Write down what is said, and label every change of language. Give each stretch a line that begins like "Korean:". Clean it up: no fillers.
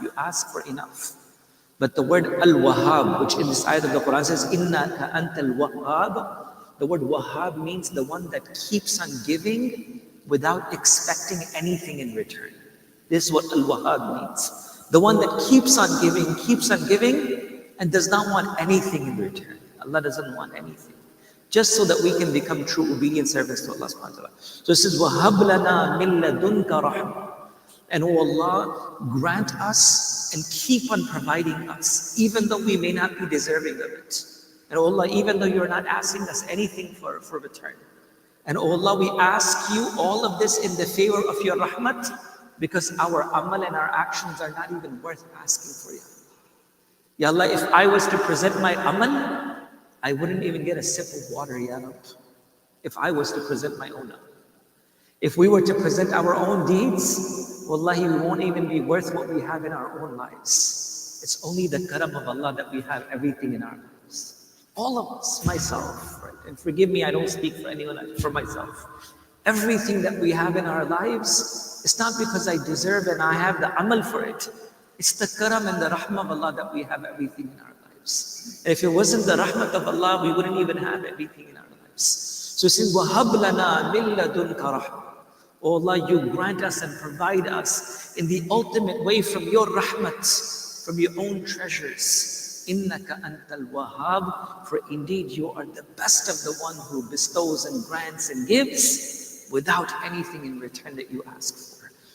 English: You ask for enough. But the word al-wahhab, which in this ayat of the Quran says,
Arabic: innaka antal wahhab,
English: the word wahhab means the one that keeps on giving without expecting anything in return. This is what al-wahhab means. The one that keeps on giving, and does not want anything in return. Allah doesn't want anything. Just so that we can become true obedient servants to Allah subhanahu wa ta'ala. So it says,
Arabic: وَهَبْ لَنَا مِن لَدُنْكَ رَحْمَةً.
English: And oh Allah, grant us and keep on providing us, even though we may not be deserving of it. And oh Allah, even though you're not asking us anything for return. And oh Allah, we ask you all of this in the favor of your rahmat, because our amal and our actions are not even worth asking for, Ya Allah. Ya Allah, if I was to present my amal, I wouldn't even get a sip of water, Ya Rabb. If I was to present my own amal. If we were to present our own deeds, wallahi, we won't even be worth what we have in our own lives. It's only the karam of Allah that we have everything in our lives. All of us, myself, right? And forgive me, I don't speak for anyone, for myself. Everything that we have in our lives, it's not because I deserve and I have the amal for it. It's the karam and the rahmah of Allah that we have everything in our lives. And if it wasn't the rahmat of Allah, we wouldn't even have everything in our lives. So it says,
Arabic: وَهَبْ لَنَا مِن لَدُنْكَ رَحْمَةً.
English: Oh Allah, you grant us and provide us in the ultimate way from your rahmat, from your own treasures.
Arabic: Innaka antal wahhab,
English: for indeed you are the best of the one who bestows and grants and gives without anything in return that you ask for.